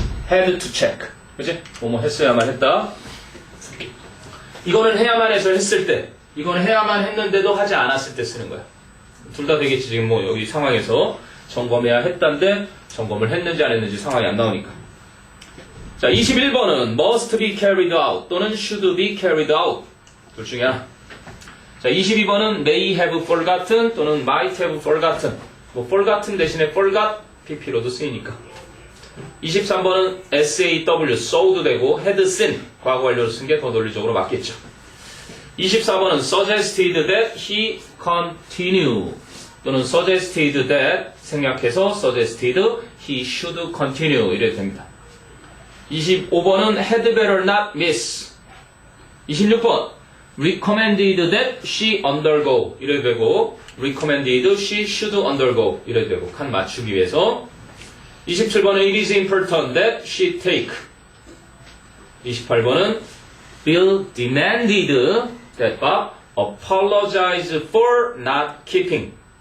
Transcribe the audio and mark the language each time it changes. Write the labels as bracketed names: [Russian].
[English] had to check. [Korean] 그치? 뭐뭐 했어야만 했다. 이거는 해야만 해서 했을 때, 이거는 해야만 했는데도 하지 않았을 때 쓰는 거야. 둘 다 되겠지. 지금 뭐 여기 상황에서 점검해야 했다는데 점검을 했는지 안 했는지 상황이 안 나오니까. [English] 자, 21번은 must be carried out 또는 should be carried out. [Korean] 둘 중에 하나. [English] 자, 22번은 may have forgotten 또는 might have forgotten. 뭐 forgotten 대신에 forgot pp로도 쓰이니까. [Korean] 23번은 SAW, sow도 되고 [English] had seen, [Korean] 과거 완료로 쓴 게 더 논리적으로 맞겠죠. [English] 24번은 suggested that he continue 또는 suggested that 생략해서 suggested he should continue [Korean] 이래도 됩니다. [English] 25번은 had better not miss. 26번 recommended that she undergo 이래도 되고 recommended she should undergo [Korean] 이래도 되고 칸 맞추기 위해서 27번은 [English] it is important that she take 28번은 Bill demanded that Bob apologize for not keeping